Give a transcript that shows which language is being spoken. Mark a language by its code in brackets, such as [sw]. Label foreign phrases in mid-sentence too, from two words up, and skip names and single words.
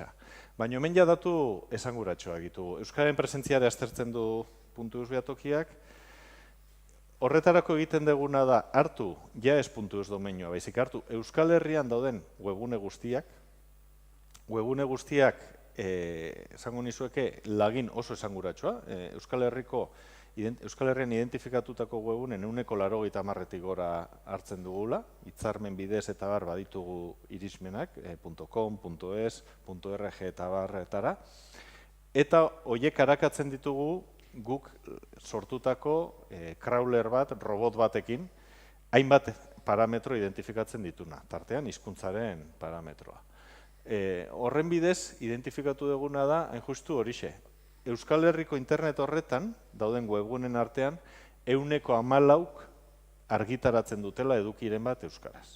[eu] Baina hemen ja datu esanguratsuak ditugu. Euskararen presentziare aztertzen du .eus behatokiak, horretarako egiten duguna da hartu, ja ez .eus domeinua, baizik hartu Euskal Herrian dauden webgune guztiak, esango nizueke lagin oso esanguratsua, Euskal Herrian identifikatutako webunen 80%tik gora hartzen dugula, hitzarmen bidez eta baditugu irismenak, .com, .es, .rg eta barretara, eta horiek arakatzen ditugu guk sortutako crawler bat, robot batekin, hainbat parametro identifikatzen dituna, tartean hizkuntzaren parametroa. Horren bidez, identifikatu duguna da, hain justu horixe, Euskal Herriko internet horretan, dauden webgunen artean, 14% argitaratzen dutela edukiren bat euskaraz.